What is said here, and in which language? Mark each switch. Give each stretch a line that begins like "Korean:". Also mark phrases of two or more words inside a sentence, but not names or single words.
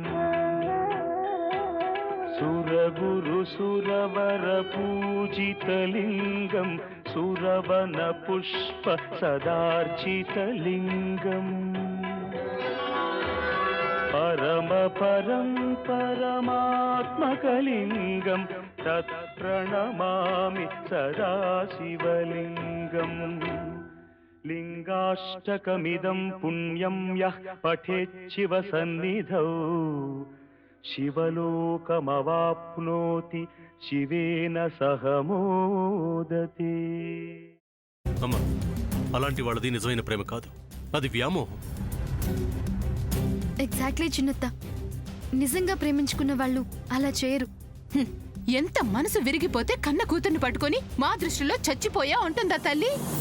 Sanskrit: सुरगुरुसुरवरपूजितलिङ्गं सुरवनपुष्पसदार्चितलिङ्गम् परमात्मकलिङ्गं तत्प्रणमामि सदा शिवलिङ्गम् लिङ्गाष्टकमिदं पुण्यं यः पठेच्छिवसन्निधौ शिवलोकमवाप्नोति शिवेन सह मोदते.
Telugu: అమ్మ, అలాంటి వాళ్ళది నిజమైన ప్రేమ కాదు, అది వ్యామోహం. ఎగ్జాక్ట్లీ చిన్నత్త, నిజంగా ప్రేమించుకున్న వాళ్ళు అలా చేయరు. ఎంత మనసు విరిగిపోతే కన్న కూతుర్ని పట్టుకొని మా దృష్టిలో చచ్చిపోయా ఉంటుందా తల్లి?